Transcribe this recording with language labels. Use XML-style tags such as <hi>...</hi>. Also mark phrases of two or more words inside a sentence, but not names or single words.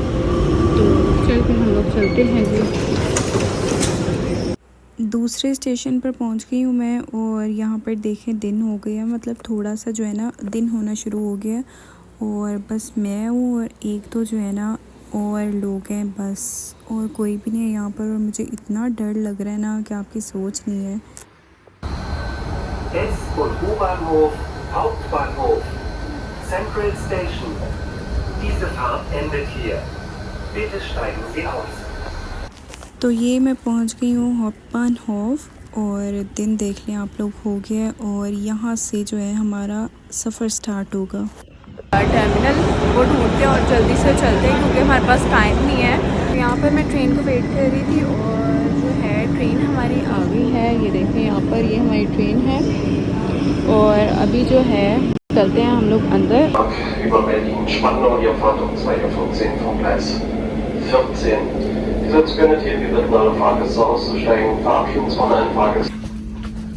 <hi>तो चलते हम लोग चलते हैं जी। दूसरे स्टेशन पर पहुंच गई हूँ मैं, और यहाँ पर देखें दिन हो गया, मतलब थोड़ा सा जो है ना दिन होना शुरू हो गया। और बस मैं हूँ और एक तो जो है ना और लोग हैं बस, और कोई भी नहीं है यहाँ पर। और मुझे इतना डर लग रहा है ना कि आपकी सोच नहीं है।</hi> <de>S- und U-Bahnhof, Hauptbahnhof,</de> <en>Central Station.</en> <de>Diese Fahrt endet hier. Bitte steigen Sie aus.</de> <hi>तो ये मैं पहुंच गई हूँ हाउप्टबानहोफ, और दिन देख लें आप लोग हो गया। और यहाँ से जो है हमारा सफ़र स्टार्ट होगा। टर्मिनल वो ढूंढते हैं और जल्दी से चलते हैं, क्योंकि हमारे पास टाइम नहीं है। तो यहाँ पर मैं ट्रेन को वेट कर रही थी, और जो है ट्रेन हमारी आ गई है। ये देखें यहाँ पर, ये हमारी ट्रेन है, और अभी जो है चलते हैं हम लोग अंदर।</hi> <de>Über Berlin-Spandau, ihr fahrt um 2:14 Uhr vom Gleis 14. Dieser Zug endet hier, wir bitten alle Fahrgäste auszusteigen, verabschieden uns von allen Fahrgästen.</de>